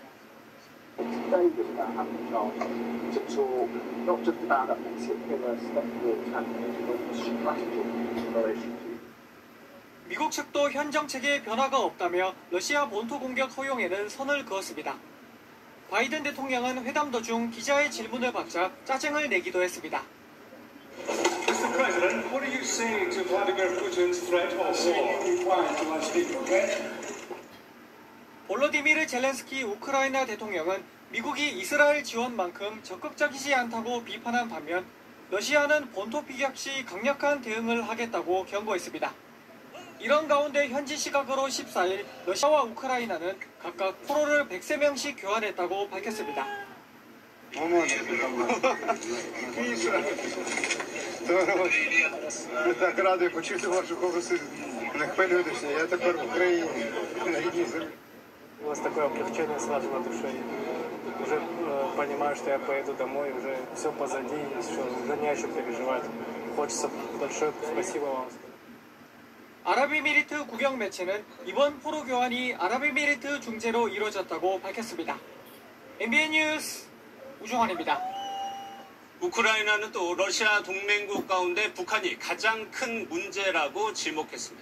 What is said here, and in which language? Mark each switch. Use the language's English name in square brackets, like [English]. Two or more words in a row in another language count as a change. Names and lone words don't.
[Korean] 미국 측도 현 정책에 변화가 없다며 러시아 본토 공격 허용에는 선을 그었습니다. 바이든 대통령은 회담 도중 기자의 질문을 받자 짜증을 내기도 했습니다. [English] Mr. President, what are you saying to Vladimir Putin's threat of war? Ukraine to us speak, okay? [Korean] 볼로디미르 젤렌스키 우크라이나 대통령은 미국이 이스라엘 지원만큼 적극적이지 않다고 비판한 반면 러시아는 본토 피격 시 강력한 대응을 하겠다고 경고했습니다. 이런 가운데 현지 시각으로 14일 러시아와 우크라이나는 각각 포로를 103명씩 교환했다고 밝혔습니다. [Russian] Мы так рады [Ukrainian] почути вашу голосу. Не хвилюйтеся, я тепер в Україні, на рідній землі. [Russian] У нас такое облегчение сразу на душе. Уже понимаю, что я поеду домой, уже все позади, уже не о чем переживать. Хочется большое спасибо вам. [Korean] 아랍에미리트 국영 매체는 이번 포로 교환이 아랍에미리트 중재로 이루어졌다고 밝혔습니다. MBN 뉴스 우종환입니다. 우크라이나는 또 러시아 동맹국 가운데 북한이 가장 큰 문제라고 지목했습니다.